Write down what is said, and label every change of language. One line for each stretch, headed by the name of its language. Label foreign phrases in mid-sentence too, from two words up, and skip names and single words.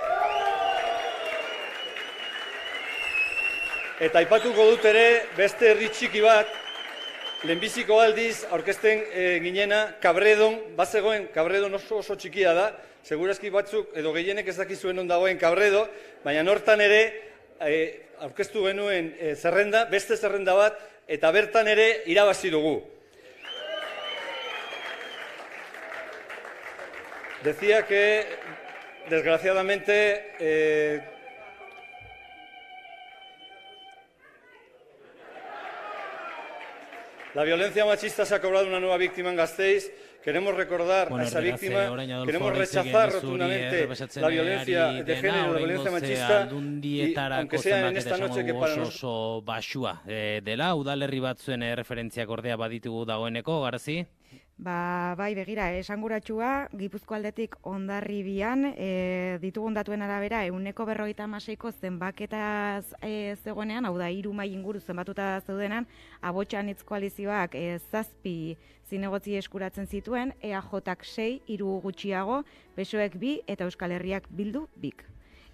Basque: Eta aipatuko dut ere beste herri txiki bat, lehenbiziko aldiz aurkezten ginena Kabredon, bazegoen Kabredon oso txikia da, segurazki batzuk edo gehienek ez dakizuen on dagoen Kabredo, baina hortan ere aurkeztu genuen zerrenda, beste zerrenda bat, eta bertan ere irabazi dugu.
Spanish: Decía que, desgraciadamente, la violencia machista se ha cobrado una nueva víctima en Gasteiz. Queremos recordar a esa víctima, queremos rechazar rotundamente la violencia de género, la violencia machista, y aunque sea en esta noche que para nosotros...
Basque: oso basua dela, udalerri batzuen referentziak ordea baditugu dagoeneko, Garazi? Bai, begira, esanguratsua, Gipuzko aldetik Hondarribian, ditugun datuen arabera, 156ko zenbaketaz zegoenean, hau da, 3 mahai inguru zenbatuta zeudenan, Abotxanitz koalizioak 7 zinegotzi eskuratzen zituen, EAJak 6, 3 gutxiago, PSOEk 2 eta Euskal Herriak Bildu 2.